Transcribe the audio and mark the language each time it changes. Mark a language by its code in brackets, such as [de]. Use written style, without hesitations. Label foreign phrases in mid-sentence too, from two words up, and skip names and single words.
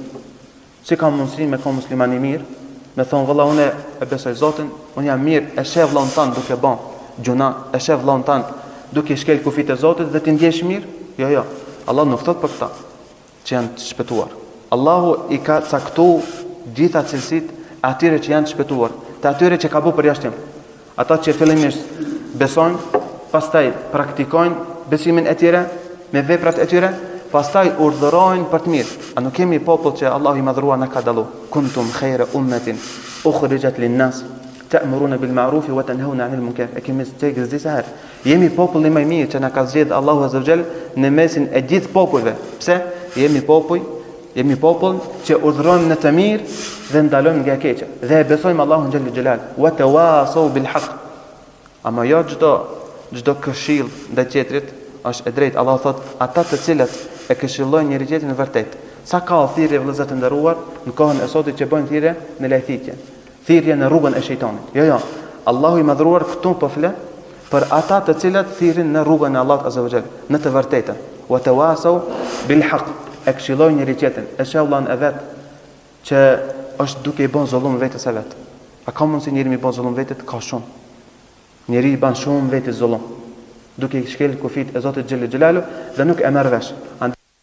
[sq] Si ka mundësi me ka musliman i mirë, me thonë valla unë e besoj Zotin, unë jam mirë, e sheh vllahun tan duke bën gjuna, e sheh vllahun tan duke shkel kufit e Zotit dhe ti ndjesh mirë? Jo. Allah nuk thot për këta që janë të shpëtuar. Allahu i ka caktuar gjitha cilësitë atyre që janë të shpëtuar, të atyre që ka bu përjashtim. Ata që fillimisht besojnë, pastaj praktikojnë besimin e tyre me veprat e tyre, pastaj urdhërojnë për të mirë. A nuk kemi popull që Allahu i madhruar na ka dallu? [ar] كنتم خير أمة أخرجت للناس تأمرون بالمعروف وتنهون عن المنكر. [sq] E kemi thënë disa herë. Jemi populli më i mirë që na ka zgjedhur Allahu [ar] عز وجل [sq] në mesin e gjithë popujve. Pse? Jemi popull që urdhërojmë në të mirë dhe ndalojmë nga e keqja. Dhe e besojmë Allahun [ar] جل جلاله. وتواصوا بالحق. [sq] Ama jo çdo këshill ndaj tjetrit është e drejtë. Allah thot ata të cilët e këshillojnë njëri tjetrin në vërtet. Sa ka thirrje vëllezër të nderuar në kohën e sotit që bëjnë thirrje në lajthitje, thirrje në rrugën e shejtanit. Jo. Allahu i madhruar këtu po flet për ata të cilët thirrin në rrugën e Allahut [ar] عز وجل, [sq] në të vërtetën. [ar] وتواصوا بالحق. [sq] E këshillojnë njëri tjetrin. E shehullan e vet që është duke i bën zullum vetes së vet. A ka mundsi njëri mi bën zullum vetet? Ka shumë. Njëri i bën shumë vetes zullum, duke i shkel kufit e Zotit [ar] جل جلاله [sq] dhe nuk e merr vesh.